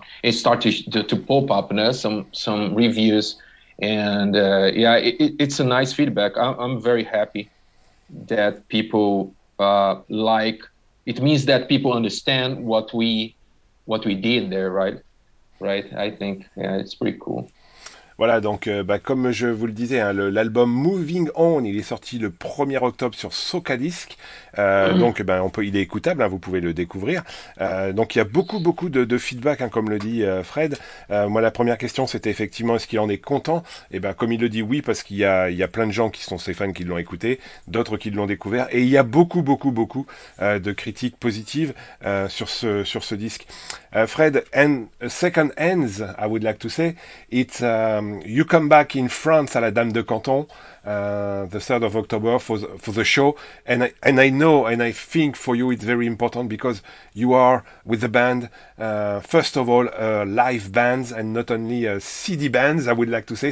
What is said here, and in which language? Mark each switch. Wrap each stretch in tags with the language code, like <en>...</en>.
<en>It started to pop up some reviews. And it's a nice feedback. I'm very happy that people like. It means that people understand what we did there, right? I think it's pretty cool.</en> <fr>Voilà, donc comme je vous le disais, l'album Moving On, il est sorti le 1er octobre sur Socadisc. Donc il est écoutable, vous pouvez le découvrir. Donc il y a beaucoup de feedback, comme le dit Fred. Moi la première question c'était effectivement est-ce qu'il en est content. Et comme il le dit, oui, parce qu'il y a plein de gens qui sont ses fans qui l'ont écouté, d'autres qui l'ont découvert, et il y a beaucoup de critiques positives sur ce disque.</fr> <en>Fred, and second ends, I would like to say, it's you come back in France à la Dame de Canton, the 3rd of October for the show, and I know and I think for you it's very important because you are with the band, first of all live bands and not only CD bands, I would like to say.</en>